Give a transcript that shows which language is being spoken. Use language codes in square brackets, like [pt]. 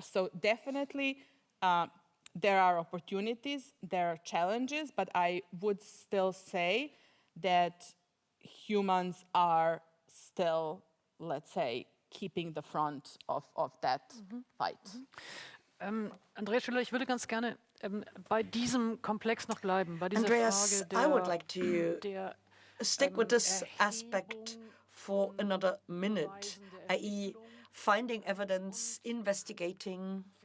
[en] So definitely there are opportunities, there are challenges, but I would still say that humans are still, let's say, keeping the front of that fight. [de] Andreas Schüller, ich würde ganz gerne bei diesem Komplex noch bleiben, bei dieser [en] Andreas, [de] Frage [en] I would like to stick with this aspect for another minute, i.e. finding evidence, investigating.